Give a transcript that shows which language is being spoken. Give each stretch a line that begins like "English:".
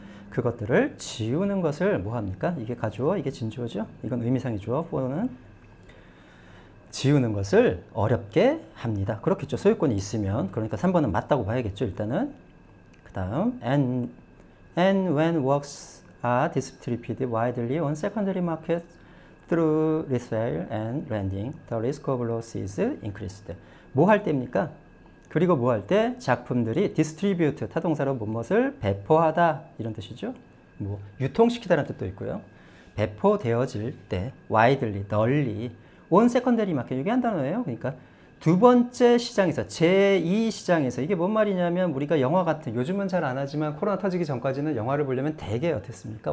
Korean: 그것들을 지우는 것을 뭐 합니까? 이게 가주어, 이게 진주어죠. 이건 의미상의 주어, for는 지우는 것을 어렵게 합니다. 그렇겠죠. 소유권이 있으면. 그러니까 3번은 맞다고 봐야겠죠. 일단은. 그 다음
English: and when works are distributed widely on secondary market through resale and lending, the risk of loss is increased.
Korean: 뭐 할 때입니까? 그리고 뭐 할 때? 작품들이
English: distribute,
Korean: 타동사로 무엇을 배포하다 이런 뜻이죠. 뭐 유통시키다라는 뜻도 있고요. 배포되어질 때
English: widely,
Korean: 널리
English: on secondary market,
Korean: 이게 한 단어예요. 그러니까 두 번째 시장에서, 제2시장에서 이게 뭔 말이냐면 우리가 영화 같은, 요즘은 잘 안 하지만 코로나 터지기 전까지는 영화를 보려면 대개 어땠습니까?